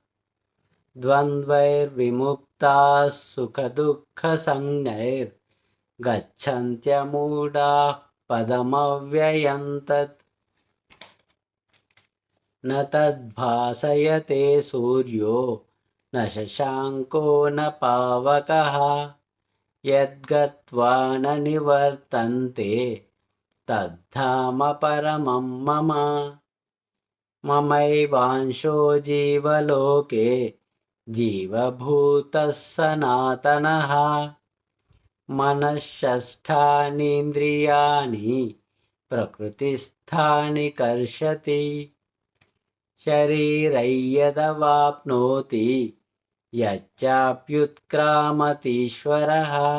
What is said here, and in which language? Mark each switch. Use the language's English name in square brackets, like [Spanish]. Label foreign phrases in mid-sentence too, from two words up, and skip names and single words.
[Sanskrit] ద్వంద్వైర్విముక్తాః సుఖదుఃఖసంజ్ఞైర్గచ్చన్త్యమూఢాః పదమవ్యయం తత్. న తద్భాసయతే సూర్యో న శశాంకో న పావకః యద్గత్వా న నివర్తంతే తద్ధామ పరమం మమ. మమైవాంశో జీవలోకే జీవభూతः సనాతనః. మనఃషష్ఠానీంద్రియాణి ప్రకృతిస్థాని కర్షతి. శరీరయ్యదవాప్నోతి యచ్చాప్యుత్క్రామतीశ్వరः.